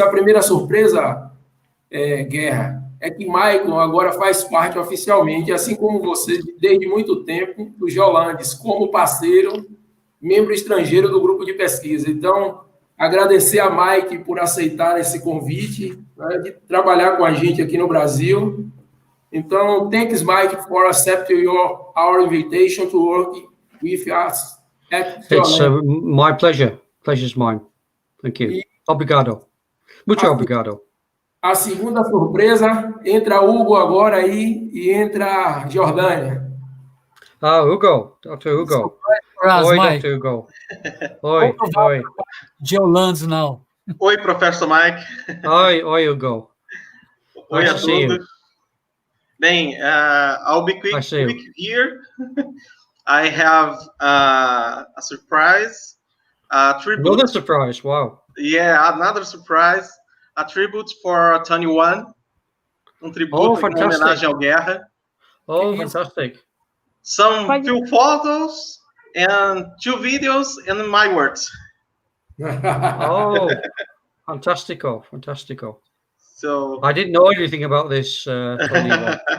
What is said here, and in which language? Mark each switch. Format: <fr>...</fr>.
<pt>A primeira surpresa, Guerra, é que Michael agora faz parte oficialmente, assim como você, desde muito tempo, do GEOLANDS, como parceiro, membro estrangeiro do grupo de pesquisa. Então, agradecer a Mike por aceitar esse convite, né, de trabalhar com a gente aqui no Brasil.</pt> <en>Então, thanks, Mike, for accepting our invitation to work with us at It's my pleasure. Pleasure's mine. Thank you.</en> <pt>Obrigado. Muito obrigado. A segunda surpresa, entra Hugo agora aí e entra Jordânia. Hugo, Dr. Hugo. Oi, Dr. Hugo. Oi, oi.</pt> <en>GEOLANDS now.</en> <pt>Oi, professor Mike. Oi, Hugo. Oi a todos.</pt> <en>Bem, I'll be quick here. I have a surprise a tribute. Another surprise, wow. Yeah, another surprise. A tribute for 21.</en> <pt>Tributo em homenagem ao Guerra.</pt> <en>Oh, fantastic. Some few photos and 2 videos and my words.</en> <pt>Oh, fantastico.</pt> <en>So I didn't know anything about this, 21.</en>